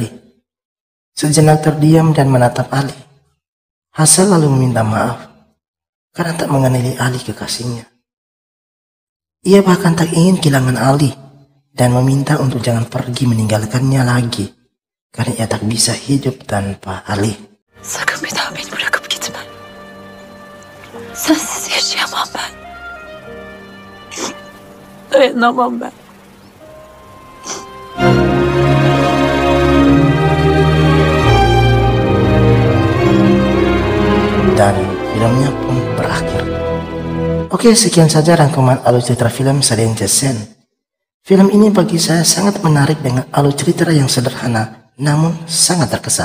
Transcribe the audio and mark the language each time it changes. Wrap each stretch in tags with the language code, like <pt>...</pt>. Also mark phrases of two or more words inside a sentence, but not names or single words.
<id>Sejenak terdiam dan menatap Ali. Hasan lalu meminta maaf karena tak mengenali Ali kekasihnya. Ia bahkan tak ingin kehilangan Ali dan meminta untuk jangan pergi meninggalkannya lagi karena ia tak bisa hidup tanpa Ali.</id> <tr>Sakın bir daha beni bırakıp gitme. Sensiz yaşayamam ben. Dayanamam ben.</tr> <id>Dan filmnya pun berakhir. Oke, sekian saja rangkuman alur cerita film Sadin Jasen. Film ini bagi saya sangat menarik dengan alur cerita yang sederhana namun sangat terkesan.</id>